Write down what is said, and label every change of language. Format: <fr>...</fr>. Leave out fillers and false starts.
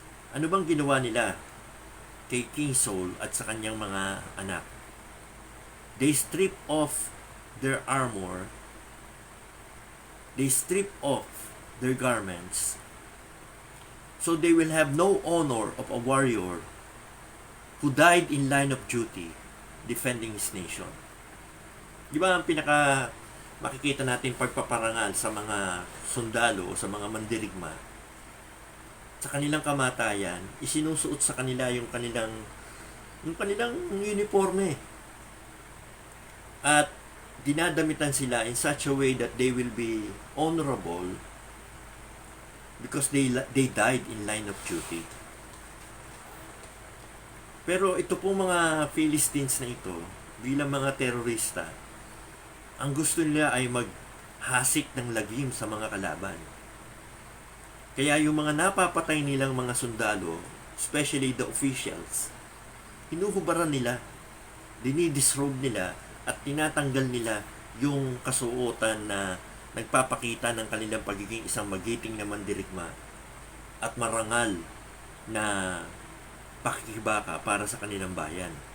<tl>Ano bang ginawa nila kay King Saul at sa kanyang mga anak?</tl> <en>They strip off their armor, they strip off their garments, so they will have no honor of a warrior who died in line of duty defending his nation.</en> <tl>Di ba ang pinaka makikita natin pagpaparangal sa mga sundalo o sa mga mandirigma? Sa kanilang kamatayan, isinusuot sa kanila yung kanilang uniforme. At dinadamitan sila</tl> <en>in such a way that they will be honorable because they died in line of duty.</en> <tl>Pero ito po mga Philistines na ito, bilang mga terorista, ang gusto nila ay maghasik ng lagim sa mga kalaban. Kaya yung mga napapatay nilang mga sundalo,</tl> <en>especially the officials,</en> <tl>hinuhubaran nila, dinidisrobe nila, at tinatanggal nila yung kasuotan na nagpapakita ng kanilang pagiging isang magiting na mandirigma at marangal na pakikibaka para sa kanilang bayan.</tl>